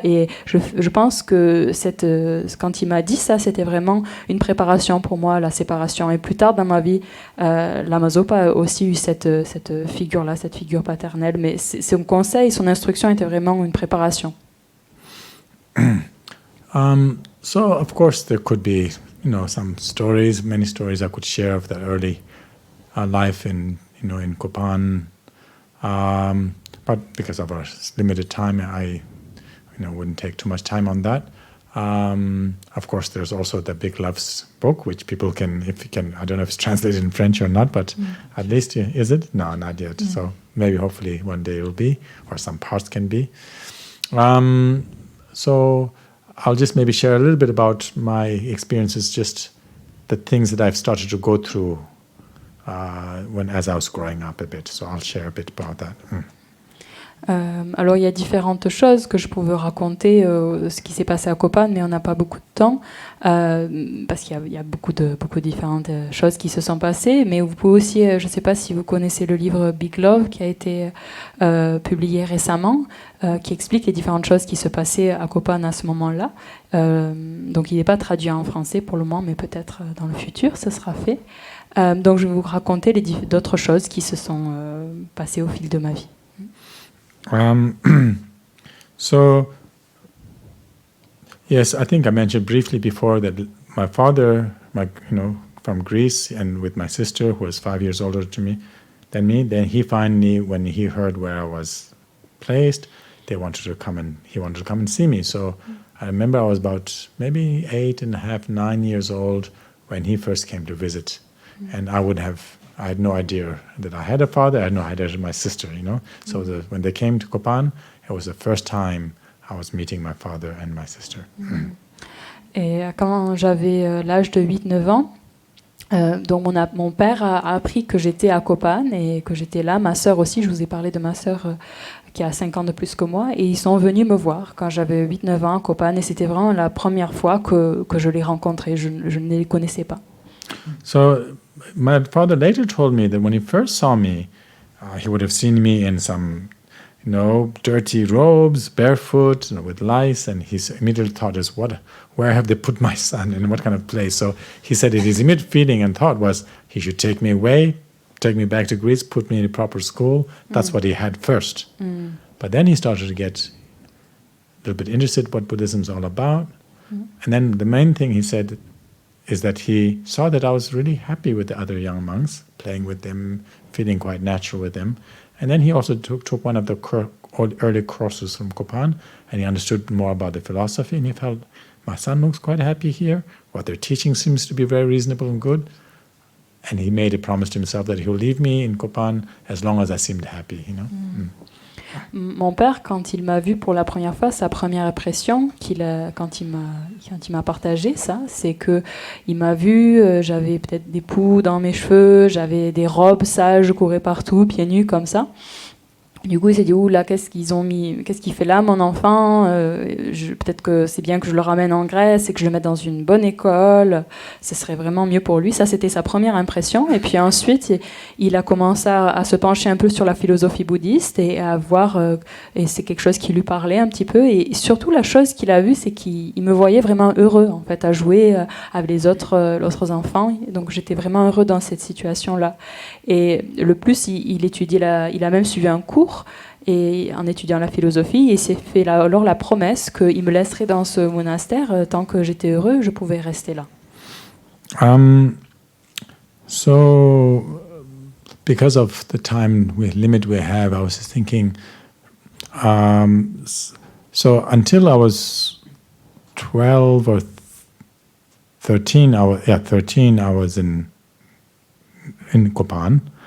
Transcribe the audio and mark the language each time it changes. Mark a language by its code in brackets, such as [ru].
[fr] Et je pense que quand il m'a dit ça, c'était vraiment une préparation pour moi, la séparation. Et plus tard dans ma vie, Lama Zopa a aussi eu cette figure-là, cette figure paternelle. Mais son conseil, son instruction était vraiment une préparation. [en] So of course there could be, some stories, many stories I could share of that early life in Kopan. But because of our limited time, I, wouldn't take too much time on that. Of course, there's also the Big Loves book, which people can, I don't know if it's translated in French or not, but at least, is it? No, not yet. So maybe, hopefully, one day it will be, or some parts can be. So I'll just maybe share a little bit about my experiences just the things that I've started to go through as I was growing up a bit. So I'll share a bit about that. [fr] Alors il y a différentes choses que je pouvais raconter, ce qui s'est passé à Kopan, mais on n'a pas beaucoup de temps, parce qu'il y a beaucoup de différentes choses qui se sont passées. Mais vous pouvez aussi, je ne sais pas si vous connaissez le livre Big Love qui a été publié récemment, qui explique les différentes choses qui se passaient à Kopan à ce moment-là. Donc il n'est pas traduit en français pour le moment, mais peut-être dans le futur ce sera fait. Donc je vais vous raconter d'autres choses qui se sont passées au fil de ma vie. [en] So, yes, I think I mentioned briefly before that my father, from Greece, and with my sister, who was 5 years older than me, then he finally, when he heard where I was placed, he wanted to come and see me. So I remember I was about maybe 8.5, 9 years old when he first came to visit, and I had no idea that I had a father. I had no idea that my sister, So when they came to Kopan, it was the first time I was meeting my father and my sister. [fr] Et quand j'avais l'âge de 8-9 ans, donc mon père a appris que j'étais à Kopan et que j'étais là. Ma sœur aussi, je vous ai parlé de ma sœur qui a 5 ans de plus que moi. Et ils sont venus me voir quand j'avais 8-9 ans à Kopan. Et c'était vraiment la première fois que je les rencontrais. Je ne les connaissais pas. [en] So my father later told me that when he first saw me, he would have seen me in some, dirty robes, barefoot, with lice, and he immediately thought, where have they put my son, in what kind of place? So he said his immediate feeling and thought was he should take me away, take me back to Greece, put me in a proper school. That's what he had first. But then he started to get a little bit interested what Buddhism's all about. And then the main thing he said is that he saw that I was really happy with the other young monks, playing with them, feeling quite natural with them. And then he also took one of the early courses from Kopan, and he understood more about the philosophy, and he felt, my son looks quite happy here, what they're teaching seems to be very reasonable and good. And he made a promise to himself that he'll leave me in Kopan as long as I seemed happy, [fr] Mon père, quand il m'a vu pour la première fois, sa première impression quand il m'a partagé ça, c'est que il m'a vu, j'avais peut-être des poux dans mes cheveux, j'avais des robes sales, je courais partout, pieds nus comme ça. Du coup, il s'est dit, là, qu'est-ce qu'il fait là, mon enfant? Peut-être que c'est bien que je le ramène en Grèce et que je le mette dans une bonne école. Ce serait vraiment mieux pour lui. Ça, c'était sa première impression. Et puis ensuite, il a commencé à se pencher un peu sur la philosophie bouddhiste et à voir, et c'est quelque chose qui lui parlait un petit peu. Et surtout, la chose qu'il a vue, c'est qu'il me voyait vraiment heureux, en fait, à jouer avec les autres enfants. Donc, j'étais vraiment heureux dans cette situation-là. Et le plus, il étudiait, il a même suivi un cours. Et en étudiant la philosophie, il s'est fait alors la promesse qu'il me laisserait dans ce monastère tant que j'étais heureux, je pouvais rester là. [en] So, because of the time limit we have, I was just thinking. So until I was 12 or 13, I was in Kopan.